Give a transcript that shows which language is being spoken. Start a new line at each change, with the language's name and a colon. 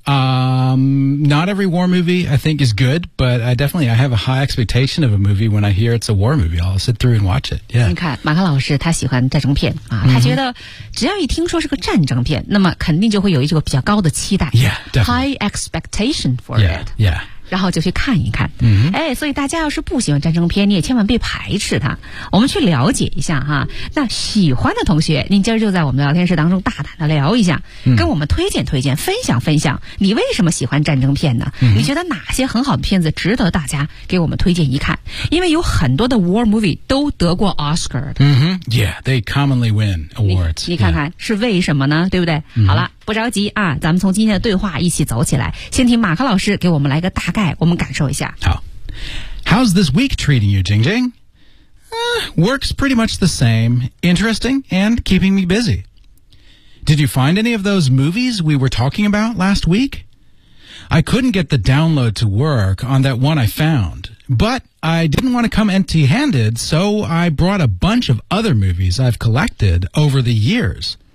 English: Not every war movie I think is good, but I have a high expectation of a movie when I hear it's a war movie. I'll sit through and watch it. Yeah.
Chinese: 你看，马克老师他喜欢战争片啊，他觉得只要一听说是个战争片，那么肯定就会有一个比较高的期待。
English: Yeah, definitely. High expectation for yeah, it. Yeah.
Chinese: 然后就去看一看、哎，所以大家要是不喜欢战争片，你也千万别排斥它。我们去了解一下哈。那喜欢的同学，您今儿就在我们聊天室当中大胆的聊一下、跟我们推荐推荐，分享分享，你为什么喜欢战争片呢、你觉得哪些很好的片子值得大家给我们推荐一看？因为有很多的 war movie 都得过 Oscar 的。
English: Yeah, they commonly win awards.
Chinese: 你看看、是为什么呢？对不对？好了。不着急啊，咱们从今天的对话一起走起来。先听马克老师给我们来个大概，我们感受一下。好
English: ，How's this week treating you, Jing Jing?、Works pretty much the same. Interesting and keeping me busy. Did you find any of those movies we were talking about last week? I couldn't get the download to work on that one I found, but I didn't want to come empty-handed, so I brought a bunch of other movies I've collected over the years.